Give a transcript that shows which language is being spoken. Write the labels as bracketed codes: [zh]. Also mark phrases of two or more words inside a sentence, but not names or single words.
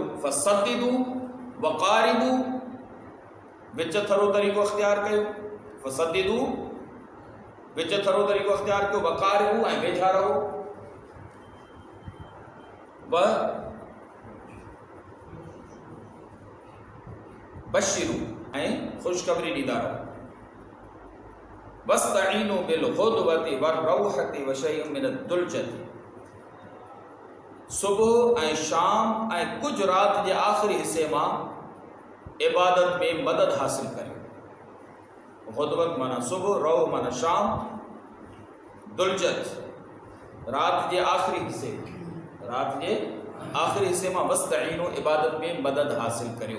[ar] فسددوا وقاربوا, [sd] विच थरो तरीक़ो इख्तियार कयो, फसद्दिदू विच थरो तरीक़ो इख्तियार कयो, वक़ारिबू ऐं वेझा रहो, बशिरू ऐं ख़ुशख़बरी ॾींदा रहो, [ar] واستعينوا بالغدوة والروحة وشيء من الدلجة, [sd] सुबुह ऐं शाम ऐं कुझु राति जे आख़िरी हिस्से मां इबादत में मदद हासिल करियो। ग़ुदवत माना सुबुह, रौ माना शाम, दुलजत राति जे आख़िरी हिस्से, राति जे आख़िरी हिस्से मां वस्तईनु इबादत में मदद हासिल करियो।